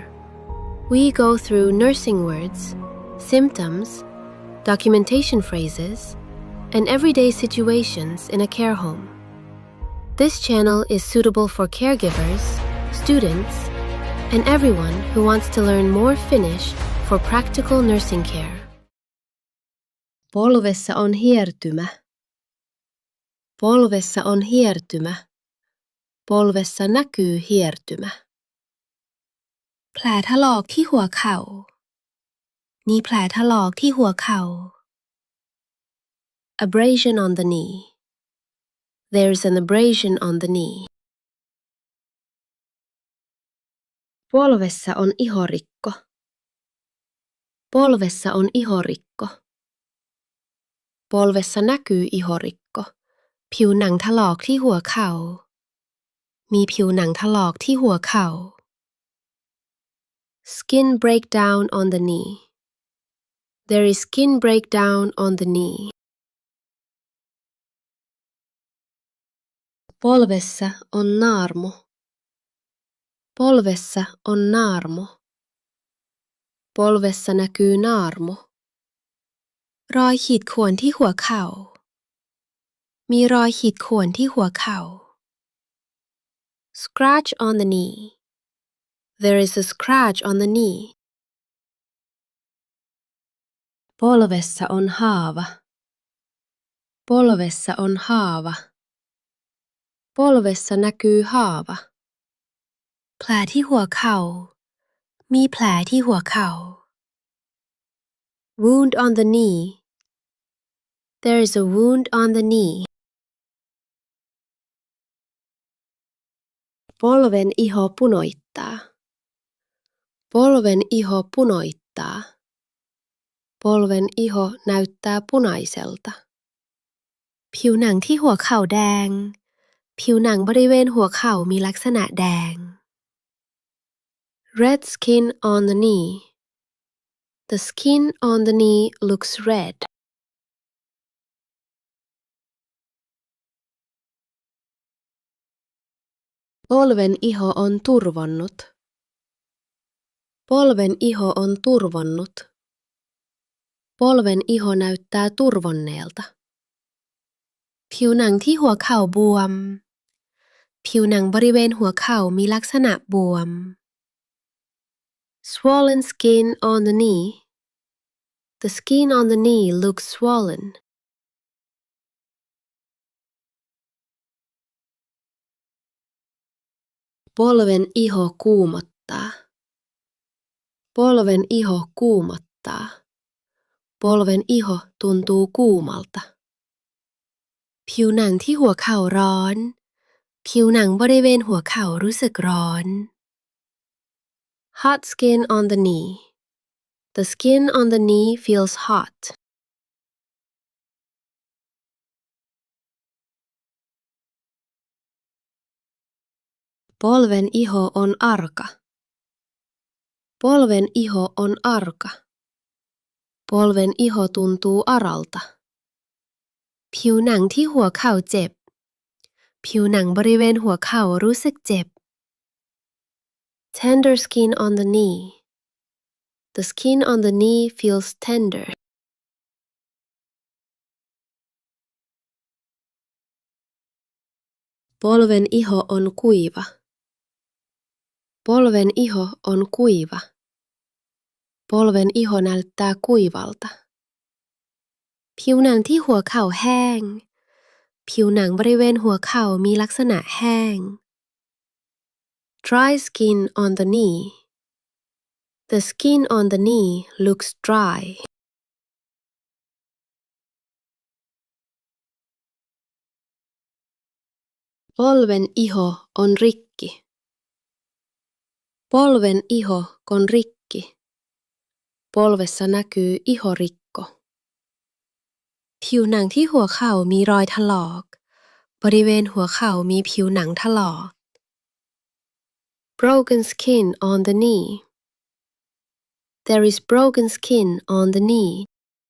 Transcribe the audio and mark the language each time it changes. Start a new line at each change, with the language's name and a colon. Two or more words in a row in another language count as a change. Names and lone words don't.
English: We go through nursing words, symptoms, documentation phrases, and everyday situations in a care home. This channel is suitable for caregivers, students, and everyone who wants to learn more Finnish for practical nursing care.
Finnish: Polvessa on hiertymä. Polvessa on hiertymä. Polvessa näkyy hiertymä.
Thai: แผลถลอกที่หัวเข่ามีแผลถลอกที่หัวเข่า
English: Abrasion on the knee. There's an abrasion on the knee.
Finnish: Polvessa on ihorikko. Polvessa on ihorikko. Polvessa näkyy ihorikko.
Thai: ผิวหนังถลอกที่หัวเข่ามีผิวหนังถลอกที่หัวเข่า
English: Skin breakdown on the knee. There is skin breakdown on the knee.
Finnish: Polvessa on naarmu. Polvessa on naarmu. Polvessa näkyy naarmu.
Thai: รอยขีดข่วนที่หัวเข่ามีรอยขีดข่วนที่หัวเข่า
English: Scratch on the knee. There is a scratch on the knee.
Finnish: Polvessa on haava. Polvessa on haava. Polvessa näkyy haava.
Thai: แผลที่หัวเข่ามีแผลที่หัวเข่า
English: Wound on the knee. There is a wound on the knee.
Finnish: Polven iho punoittaa. Polven iho punoittaa. Polven iho näyttää punaiselta.
Thai: ผิวหนังที่หัวเข่าแดงผิวหนังบริเวณหัวเข่ามีลักษณะแดง
English: Red skin on the knee. The skin on the knee looks red.
Finnish: Polven iho on turvonnut. Polven iho on turvonnut. Polven iho näyttää turvonneelta.
Thai: ผิวหนังที่หัวเข่าบวมผิวหนังบริเวณหัวเข่ามีลักษณะบวม
English: Swollen skin on the knee. The skin on the knee looks swollen.
Finnish: Polven iho kuumottaa. Polven iho kuumottaa. Polven iho tuntuu kuumalta.
Thai: ผิวหนังที่หัวเข่าร้อนผิวหนังบริเวณหัวเข่ารู้สึกร้อน
English: Hot skin on the knee. The skin on the knee feels hot.
Finnish: Polven iho on arka. Polven iho on arka. Polven iho tuntuu aralta.
Thai: ผิวหนังที่หัวเข่าเจ็บผิวหนังบริเวณหัวเข่ารู้สึกเจ็บ
English: Tender skin on the knee. The skin on the knee feels tender.
Finnish: Polven iho on kuiva. Polven iho on kuiva. Polven iho näyttää kuivalta.
Thai: ผิวหนังที่หัวเข่าแห้งผิวหนังบริเวณหัวเข่ามีลักษณะแห้ง
English: Dry skin on the knee. The skin on the knee looks dry.
Finnish: Polven iho on rikki. Polven iho on rikki. Polvessa näkyy ihorikko.
Thai: ผิวหนังที่หัวเข่ามีรอยถลอกบริเวณหัวเข่ามีผิวหนังถลอก
English: Broken skin on the knee. There is broken skin on the knee.